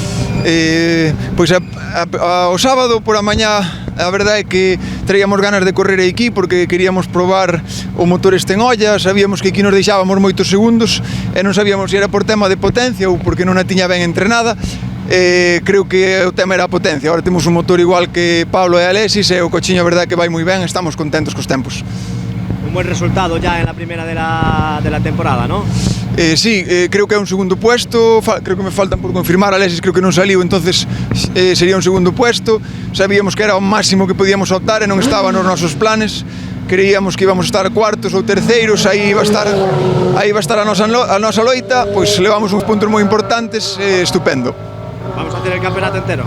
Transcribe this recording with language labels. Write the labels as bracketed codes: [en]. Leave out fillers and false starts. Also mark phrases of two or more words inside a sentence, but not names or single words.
[gl] Pois ao sábado por a mañá a verdade é que traíamos ganas de correr aquí porque queríamos probar o motor este en olla. Sabíamos que aquí nos deixábamos moitos segundos e non sabíamos se era por tema de potencia ou porque non a tiña ben entrenada. Creo que o tema era a potencia. Agora temos un motor igual que Pablo e Alexis e o cochiño a verdade é que vai moi ben, estamos contentos cos tempos. [es] Un buen resultado ya en la primera de la temporada, ¿no? [gl] Sí, creo que é un segundo puesto, creo que me faltan por confirmar, Alexis creo que non saliu, entonces sería un segundo puesto. Sabíamos que era o máximo que podíamos optar e non estaba nos nosos planes. Creíamos que íbamos a estar cuartos ou terceiros, aí iba a estar a nosa loita, pois levamos uns puntos moi importantes, estupendo. [es] Vamos a hacer el campeonato entero.